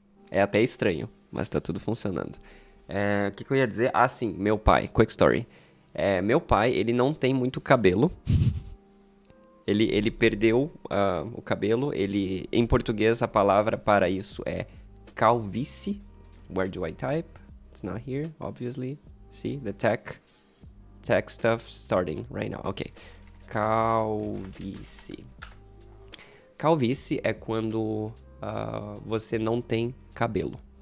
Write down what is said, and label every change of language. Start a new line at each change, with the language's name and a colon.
Portuguese: É até estranho, mas tá tudo funcionando. O que eu ia dizer? Sim, meu pai.
English: Quick story.
Portuguese: Meu pai, ele não tem muito cabelo. Ele perdeu o cabelo. Em português, a palavra para isso é calvície.
English: Where do I type? It's not here, obviously. See, the tech stuff starting right now.
Portuguese: Ok. Calvície. Calvície é quando você não tem cabelo.